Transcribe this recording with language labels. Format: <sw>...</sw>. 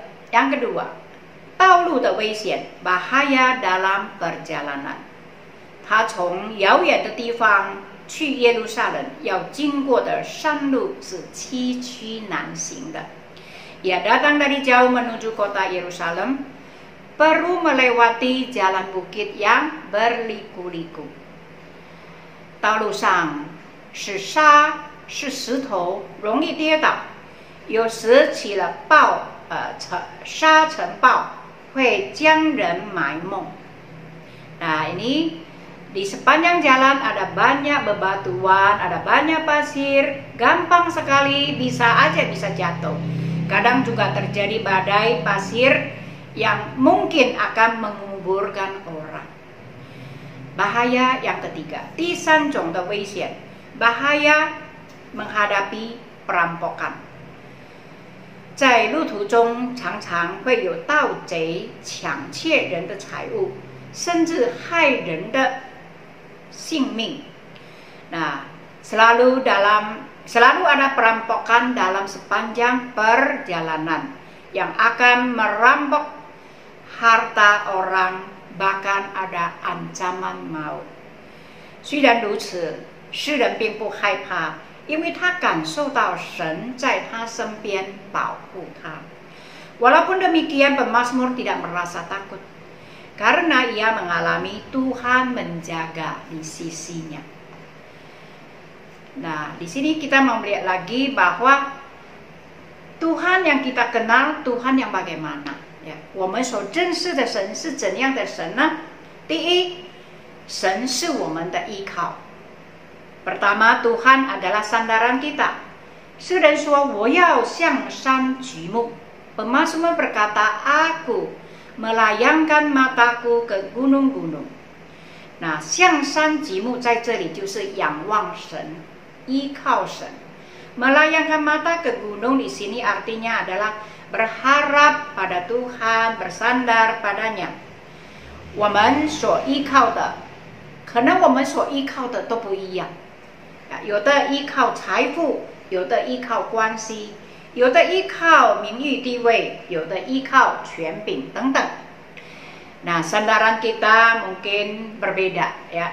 <id>yang kedua,</id> <zh>道路的危险</zh> <id>bahaya dalam perjalanan。</id> <zh>他从遥远的地方去耶路撒冷要经过的山路是崎岖难行的。</zh> <id>Ia datang dari jauh menuju kota Yerusalem, perlu melewati jalan bukit yang berliku-liku。</id> <zh>道路上是沙，是石头，容易跌倒。有时起了沙尘暴，会将人埋没。</zh> <id>Nah, ini di sepanjang jalan ada banyak bebatuan, ada banyak pasir, gampang sekali bisa jatuh. Kadang juga terjadi badai pasir yang mungkin akan menguburkan orang. Bahaya yang ketiga,</id> <zh>第三种的危险</zh> <id>bahaya menghadapi perampokan。</id> <zh>在路途中常常会有盗贼抢窃人的财物，甚至害人的性命。</zh> <id>Nah, selalu ada perampokan dalam sepanjang perjalanan yang akan merampok harta orang, bahkan ada ancaman maut。</id> <zh>虽然如此，诗人并不害怕，因为他感受到神在他身边保护他。</zh> <id>Walaupun demikian, pemazmur tidak merasa takut karena ia mengalami Tuhan menjaga di sisinya. Nah, di sini kita mau melihat lagi bahwa Tuhan yang kita kenal, Tuhan yang bagaimana?</id> <zh>Ya, 我们所认识的神是怎样的神呢？第一，神是我们的依靠。</zh> <id>Pertama, Tuhan adalah sandaran kita.</id> <zh>诗人说，我要向山举目。</zh> <id>Pemazmur berkata, aku melayangkan mataku ke gunung-gunung。</id> <zh>那向山举目在这里就是仰望神，依靠神。</zh> <id>Melayangkan mata ke gunung di sini artinya adalah berharap pada Tuhan, bersandar padanya。</id> <zh>我们所依靠的，可能我们所依靠的都不一样。有的依靠财富，有的依靠关系，有的依靠名誉地位，有的依靠权柄等等。</zh> <id>Nah, sandaran kita mungkin berbeda ya.</id>